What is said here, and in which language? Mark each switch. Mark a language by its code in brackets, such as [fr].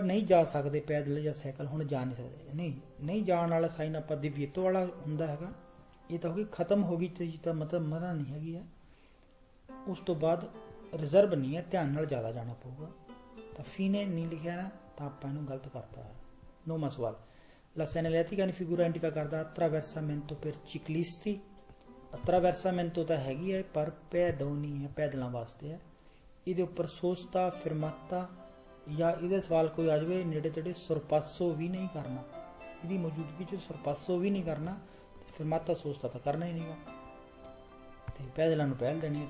[pa] ਨਹੀਂ ਜਾ ਸਕਦੇ ਪੈਦਲ ਜਾਂ ਸਾਈਕਲ, ਹੁਣ ਜਾ ਨਹੀਂ ਸਕਦੇ। ਨਹੀਂ ਜਾਣ ਵਾਲਾ ਸਾਈਨ ਆਪਾਂ ਦਿਵੀਤੋ ਵਾਲਾ ਹੁੰਦਾ ਹੈਗਾ। ਇਹ ਤਾਂ ਹੋ ਗਈ ਖਤਮ ਹੋ ਗਈ ਚੀਜ਼, ਤਾਂ ਮਤਲਬ ਮਨਾ ਨਹੀਂ ਹੈਗੀ ਹੈ। ਉਸ ਤੋਂ ਬਾਅਦ ਰਿਜ਼ਰਵ ਨਹੀਂ ਹੈ, ਧਿਆਨ ਨਾਲ ਜ਼ਿਆਦਾ ਜਾਣਾ ਪਊਗਾ। ਤਾਂ ਫੀਨੇ ਨਹੀਂ ਲਿਖਿਆ ਨਾ, ਤਾਂ ਆਪਾਂ ਇਹਨੂੰ ਗਲਤ ਕਰਤਾ ਹੈ। 9ਵਾਂ ਸਵਾਲ [it] La segnaletica in figura indica [pa] ਕਰਦਾ [it] attraversamento per ciclisti। [pa] attraversamento ਤਾਂ ਹੈਗੀ ਹੈ ਪਰ ਪੈਦੋਨੀ ਹੈ, ਪੈਦਲਾਂ ਵਾਸਤੇ ਹੈ। ਇਹਦੇ ਉੱਪਰ ਸੋਸਤਾ ਫਿਰਮਾਤਾ ਜਾਂ ਇਹਦੇ ਸਵਾਲ ਕੋਈ ਆ ਜਾਵੇ ਨੇੜੇ ਤੇੜੇ, ਸਰਪਾਸੋ ਵੀ ਨਹੀਂ ਕਰਨਾ, ਇਹਦੀ ਮੌਜੂਦਗੀ 'ਚ ਸਰਪਾਸੋ ਵੀ ਨਹੀਂ ਕਰਨਾ, ਫਿਰਮਾਤਾ ਸੋਸਤਾ ਤਾਂ ਕਰਨਾ ਹੀ ਨਹੀਂਗਾ, ਤੇ ਪੈਦਲਾਂ ਨੂੰ ਪਹਿਲ ਦੇਣੀ ਹੈ।